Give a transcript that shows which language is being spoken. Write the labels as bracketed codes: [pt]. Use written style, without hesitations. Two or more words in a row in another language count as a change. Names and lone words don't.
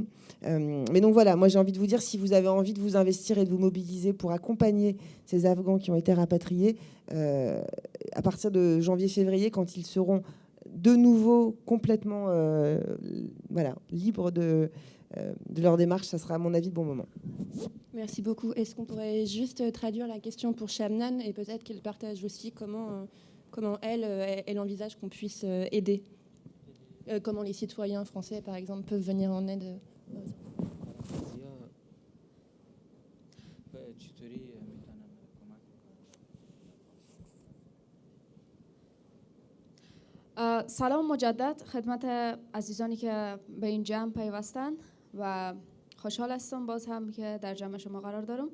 [fr] Mais donc voilà, moi j'ai envie de vous dire, si vous avez envie de vous investir et de vous mobiliser pour accompagner ces Afghans qui ont été rapatriés, à partir de janvier-février, quand ils seront de nouveau complètement libres de leur démarche, ça sera à mon avis le bon moment. Merci beaucoup. Est-ce qu'on pourrait juste traduire la question pour Shamnan et peut-être qu'elle partage aussi comment elle envisage qu'on puisse aider, comment les citoyens français, par exemple, peuvent venir en aide. [fa] سلام مجدد خدمت عزیزانی که به این جمع پیوستند و خوشحال هستم باز هم که در جمع شما قرار دارم.